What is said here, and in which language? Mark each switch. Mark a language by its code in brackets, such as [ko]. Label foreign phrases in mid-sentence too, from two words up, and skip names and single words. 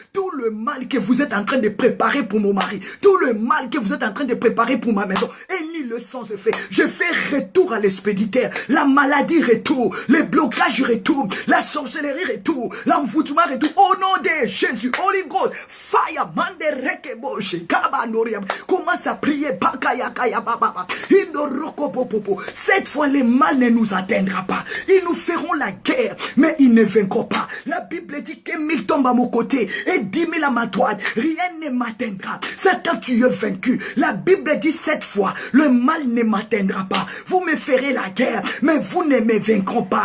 [fr] Tout le mal que vous êtes en train de préparer pour mon mari, tout le mal que vous êtes en train de préparer pour ma maison, et ni le sang se fait. Je fais retour à l'expéditeur. La maladie retour, les blocages retour, la sorcellerie retour, l'envoûtement retour. Au nom de Jésus, [en] Holy Ghost, fire, mande rekebo, shekaba noriam. [fr] Commence à prier, bakaya kaya baba, indoroko popopo. Cette fois, le mal ne nous atteindra pas. Ils nous feront la guerre, mais ils ne vaincront pas. La Bible dit que 1000 tombent à mon côté et 10 000 à ma droite. Rien ne m'atteindra. Satan, tu es vaincu. La Bible dit 7 fois, le mal ne m'atteindra pas. Vous me ferez la guerre, mais vous ne me vaincront pas.